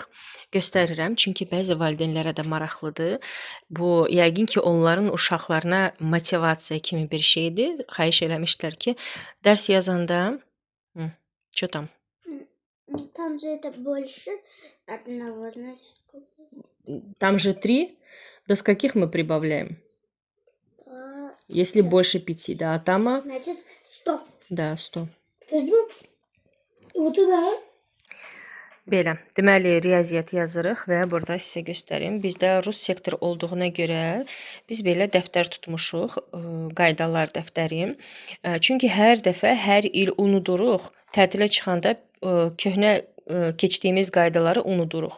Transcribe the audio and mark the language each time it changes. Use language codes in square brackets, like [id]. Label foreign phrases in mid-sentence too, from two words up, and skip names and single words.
[az] Göstərirəm, çünki bəzi valideynlərə də maraqlıdır. Bu, yəqin ki, onların uşaqlarına motivasiya kimi bir şeydir. Xahiş eləmişlər ki, dərs yazanda... [ru] Что там? Там же это больше одного, значит. Там же 3. До скольких мы прибавляем? Если больше 5, да. А там? Значит, 100. Да, 100. Вот это. [az] Belə, deməli riyaziyyat yazırıq və burada sizə göstərim. Bizdə rus sektoru olduğuna görə biz belə dəftər tutmuşuq, qaydalar dəftəri. Çünki hər dəfə hər il unuduruq. Tətilə çıxanda köhnə keçdiyimiz qaydaları unuduruq.